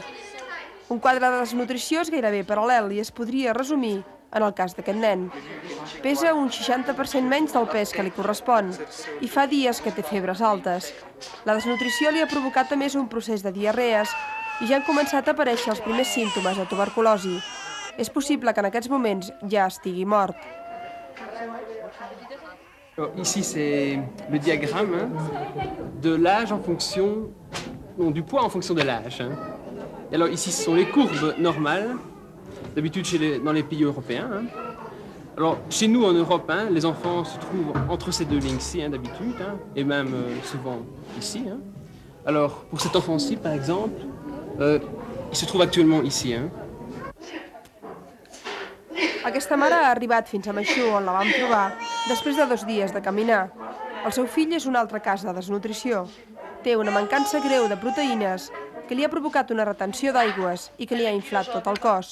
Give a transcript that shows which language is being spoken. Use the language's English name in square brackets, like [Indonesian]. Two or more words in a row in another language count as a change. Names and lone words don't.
[Catalan] Un quadre de desnutrició és gairebé paral·lel i es podria resumir en el cas d'aquest nen. Pesa un 60% menys del pes que li correspon i fa dies que té febres altes. La desnutrició li ha provocat a més un procés de diarrees i ja han començat a aparèixer els primers símptomes de tuberculosi. És possible que en aquests moments ja estigui mort. [French] Ici, c'est le diagramme de l'âge en fonction, non, du poids en fonction de l'âge. Alors ici, ce sont les courbes normales, d'habitude dans les pays européens. Alors chez nous en Europe, les enfants se trouvent entre ces deux lignes-ci d'habitude, et même souvent ici. Alors pour cet enfant-ci, par exemple, il se trouve actuellement ici. [Catalan] Aquesta mare ha arribat fins a Maichú, on la vam trobar, després de 2 dies de caminar. El seu fill és un altre cas de desnutrició. Té una mancança greu de proteïnes que li ha provocat una retenció d'aigües i que li ha inflat tot el cos.